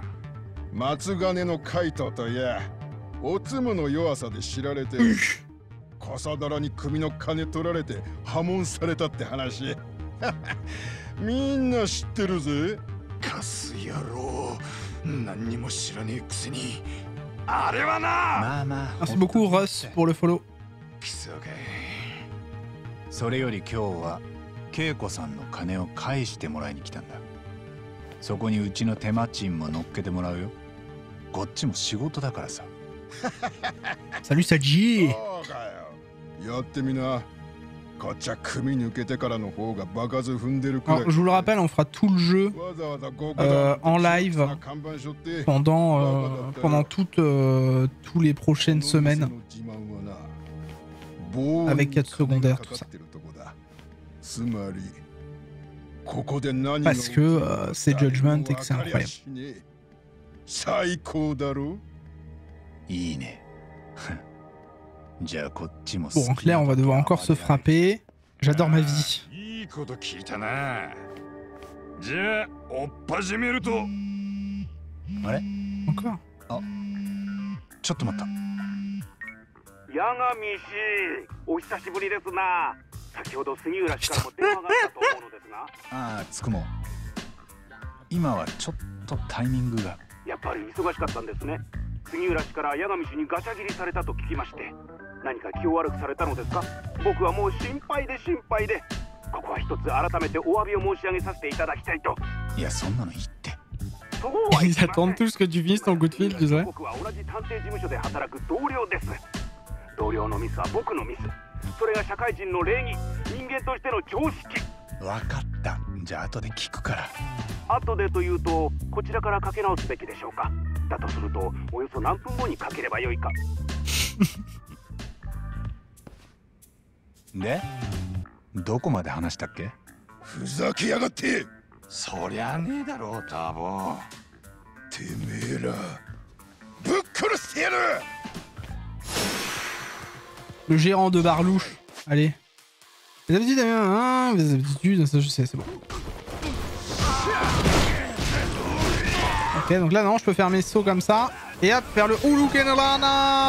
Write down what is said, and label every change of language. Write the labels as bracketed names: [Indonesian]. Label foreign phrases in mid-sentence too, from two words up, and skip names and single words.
[Japanese] 松金のカイトといや、おつむの弱さで知られて、笠皿に首の金取られて破門されたって話。みんな知ってるぜ。カス野郎、何にも知らねえくせに。あれはな。まあまあ。 [French] Merci beaucoup Russ pour le follow. [Japanese] クソかい。それより今日は恵子さんの金を返してもらいに来たんだ。そこにうちの手間賃も乗っけてもらうよ。こっちも仕事だからさ。 [French] Salut Saji. [Japanese] やってみな。こっちは組抜けてからの方が場数踏んでるくらい。 [French] Alors, je vous le rappelle, on fera tout le jeu en live pendant toutes les prochaines semaines. Avec 4 secondaires, tout ça. Parce que c'est Judgment et que c'est incroyable. Bon, en clair, on va devoir encore se frapper. J'adore ma vie. Encore? [Japanese] ちょっと待った。八神氏、お久しぶりですな。先ほど杉浦氏からも電話があったと思うのですが。ああ、つくも。今はちょっとタイミングが。やっぱり忙しかったんですね。杉浦氏から八神氏にガチャ切りされたと聞きまして、何か気を悪くされたのですか？僕はもう心配で心配で、ここは一つ改めてお詫びを申し上げさせていただきたいと。いや、そんなのいいって。 [French] Ils attendent tous que tu finisses ton coup de fil, tu sais. [Japanese] 僕は同じ探偵事務所で働く同僚です。同僚のミスは僕のミス。それが社会人の礼儀、人間としての常識。わかった。じゃあ後で聞くから。後でというと、こちらからかけ直すべきでしょうか。だとすると、およそ何分後にかければよいか。で、どこまで話したっけ？ふざけやがって。そりゃねえだろターボ。てめえらぶっ殺してやる。 [French] Le gérant de Barlouche. Allez. Les habitudes, hein, les habitudes, ça je sais, c'est bon. Ok, donc là non, je peux faire mes sauts comme ça. Et hop, faire le Ulukenrana.